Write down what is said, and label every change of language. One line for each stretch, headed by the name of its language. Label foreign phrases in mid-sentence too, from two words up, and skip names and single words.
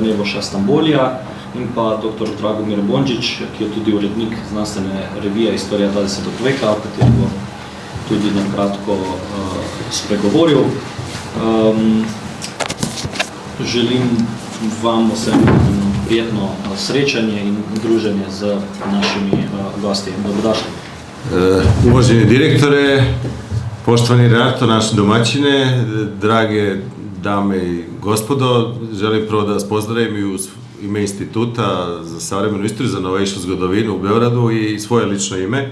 Slovenian: Nebojša Stambolija in pa dr. Dragomir Bondžić, ki je tudi urednik znanstvene revije Istorija 20. veka, o kateri bo tudi nakratko spregovoril. Želim vam vsem prijetno srečanje in druženje z našimi gosti. Dobrodošli.
Serbian: Uvaženi direktore, poštovani redaktor, naše domaćine, drage dame i gospodo, želim prvo da vas pozdravim i u ime Instituta za savremenu istoriju, za novejšu zgodovinu u Beogradu i svoje lično ime.